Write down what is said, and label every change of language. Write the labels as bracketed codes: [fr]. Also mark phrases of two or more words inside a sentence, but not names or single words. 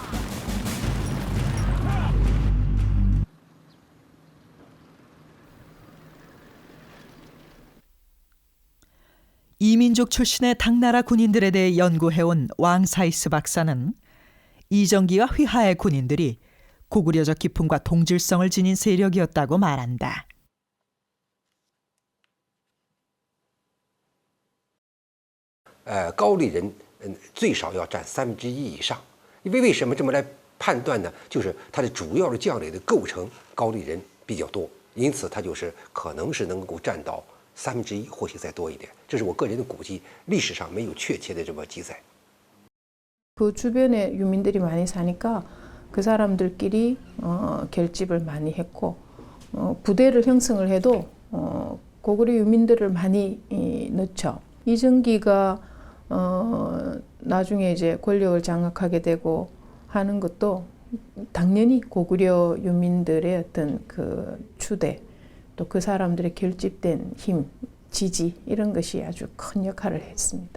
[ko] 이민족 출신의 당나라 군인들에 대해 연구해온 왕사이스 박사는 이정기와 휘하의 군인들이 고구려적 기품과 동질성을 지닌 세력이었다고 말한다. [zh] 高丽人最少要占1/3以上。为什么这么来判断呢？就是它的主要的将领的构成，高丽人比较多，因此它就是可能是能够占到1/3，或许再多一点。这是我个人的估计，历史上没有确切的这么记载。 [ko] 그 주변에 유민들이 많이 사니까 그 사람들끼리 결집을 많이 했고 부대를 형성을 해도 고구려 유민들을 많이 넣죠. 이정기가 나중에 이제 권력을 장악하게 되고 하는 것도 당연히 고구려 유민들의 어떤 그 추대 또 그 사람들의 결집된 힘, 지지 이런 것이 아주 큰 역할을 했습니다.